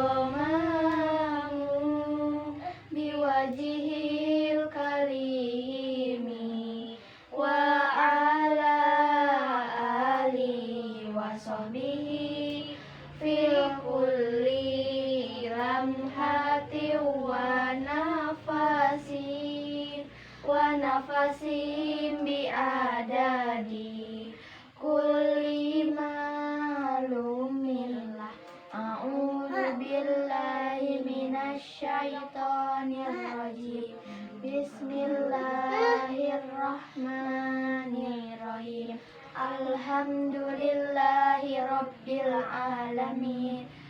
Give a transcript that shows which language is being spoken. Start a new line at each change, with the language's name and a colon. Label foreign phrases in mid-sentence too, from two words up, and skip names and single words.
Arabic: غمام بوجه الكريم وعلى آله وصحبه في كل لمحة ونفس بعدد كل معلوم لله. أعوذ بالله من الشيطان الرجيم. بسم الله الرحمن الرحيم. الحمد لله رب العالمين.